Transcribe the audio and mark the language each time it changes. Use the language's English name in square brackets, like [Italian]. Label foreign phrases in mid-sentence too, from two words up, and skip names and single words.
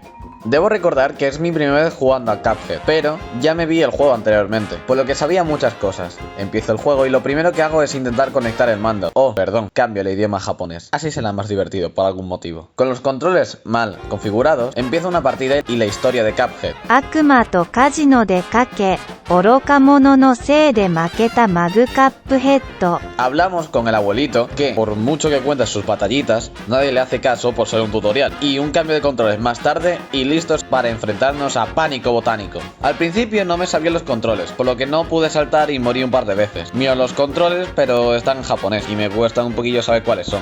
[Spanish] Debo recordar que es mi primera vez jugando a Cuphead, pero ya me vi el juego anteriormente, por lo que sabía muchas cosas. Empiezo el juego y lo primero que hago es intentar conectar el mando. Oh, perdón, cambio el idioma japonés. Así será más divertido, por algún motivo. Con los controles mal configurados, empieza una partida y la historia de Cuphead. [Japanese] 悪魔とカジノでかけ、愚か者のせいで負けたマグカップヘッド。 [Spanish] Hablamos con el abuelito que, por mucho que cuente sus batallitas, nadie le hace caso por ser un tutorial. Y un cambio de controles más tarde y listos para enfrentarnos a Pánico Botánico. Al principio no me sabían los controles, por lo que no pude saltar y morí un par de veces. Mío los controles, pero están en japonés y me cuesta un poquillo saber cuáles son.